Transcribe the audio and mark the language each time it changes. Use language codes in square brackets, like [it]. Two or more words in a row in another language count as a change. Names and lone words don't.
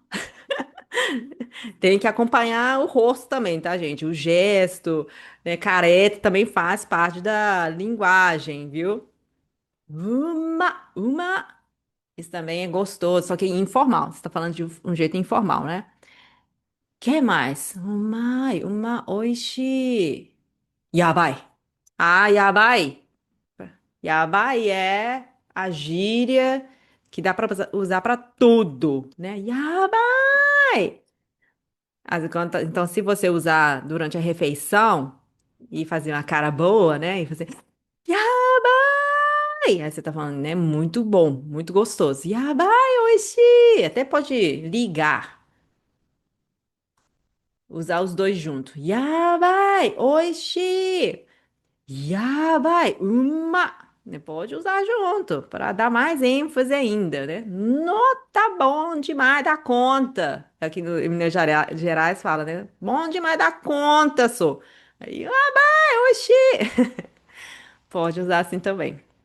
[pt] Tem que acompanhar o rosto também, tá, gente? O gesto, né? Careta também faz parte da linguagem, viu? Uma. Isso também é gostoso, só que informal. Você tá falando de um jeito informal, né? Que mais? Oishi. Yabai. Ah, yabai. Yabai é a gíria que dá pra usar pra tudo, né? Yabai. Então, se você usar durante a refeição e fazer uma cara boa, né? E fazer Yabai! Aí você tá falando, né? Muito bom, muito gostoso. [ja] やばい、おいしい! [pt] Até pode ligar, usar os dois juntos. [ja] やばい、おいしい! [pt] Yabai, né? Pode usar junto, para dar mais ênfase ainda, né? Tá bom demais da conta. Aqui no, em Gerais fala, né? Bom demais da conta, sou. Aí, [ja] やばい、おいしい. [pt] Pode usar assim também.